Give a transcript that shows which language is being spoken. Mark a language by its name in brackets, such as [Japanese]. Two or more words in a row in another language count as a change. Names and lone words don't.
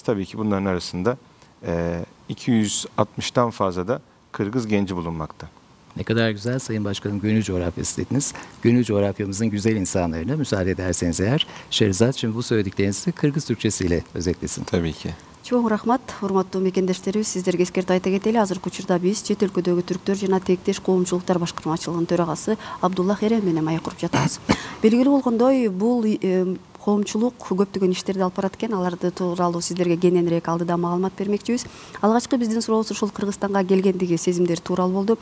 [Turkish] Tabii ki bunların arasında 260'tan fazla da Kırgız genci bulunmakta. Ne kadar güzel Sayın Başkanım, gönül coğrafyası dediniz. Gönül coğrafyamızın güzel insanlarına müsaade ederseniz eğer Şerizat şimdi bu söylediklerinizi Kırgız Türkçesiyle özetlesin. Tabii ki. [Kyrgyz] Чоң рахмат, урматтуу мекендештерибиз, сиздерге эскертип айта кетели. Азыркы учурда биз чет өлкөдөгү түрктөр жана тектеш коомчулуктар башкармачылыгынын төрагасы Абдуллах Эрен менен маек куруп жатабыз. Белгилүү болгондой, бул коомчулук көптөгөн иштерди алып барат экен. Аларды тууралуу сиздерге кененирээк алдыда маалымат бермекчибиз. Алгачкы биздин сурообуз ушул Кыргызстанга келгендиги сезимдер тууралуу болду.